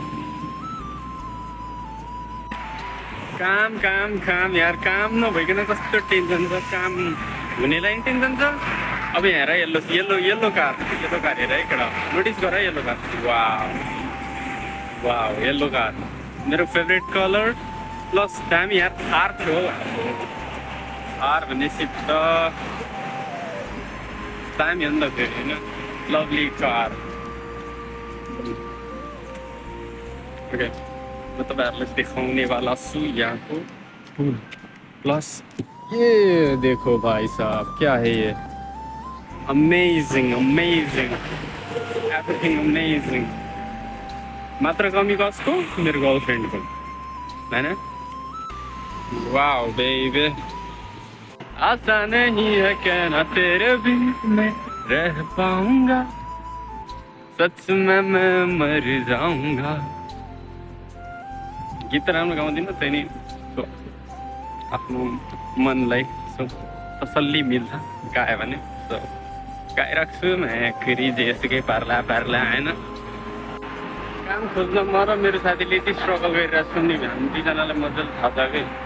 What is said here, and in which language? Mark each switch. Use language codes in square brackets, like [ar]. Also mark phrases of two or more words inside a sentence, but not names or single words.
[ne] काम काम काम यार काम नभइकन कस्तो टेन्सन छ काम हुनेलाई नि टेन्सन छ अब यहाँ हेर [en] yellow car [ne] हेर है केटा नोटिस गर येल्लो कार [en] wow wow yellow car [ne] मेरो [en] favourite colour plus [ne] दामी यार थार थियो थार भनेपछि त दामी हो नि त फेरि होइन [en] lovely car okay [ne] म तपाईँहरूलाई देखाउने वाला छु यहाँको [en] pool plus [hi] ये देखो भाई साहब क्या है ये [en] amazing everything amazing [ne] मात्र कमी कसको मेरो गर्लफ्रेन्डको होइन [en] wow baby [hi] आशा नहीं है कहना तेरे बिन मैं रह पाऊंगा सच में मैं मर जाऊंगा [ne] गीत राम्रो गाउँदिनँ त्यही नि आफ्नो मनलाई तसल्ली मिल्छ गायो भने गाइरहेको छु म फेरि जेसुकै पार्ला होइन काम खोज्न म र मेरो साथीले यति स्ट्रगल गरिरहेको छु नि हामी दुईजनालाई मजाले थाहा छ कि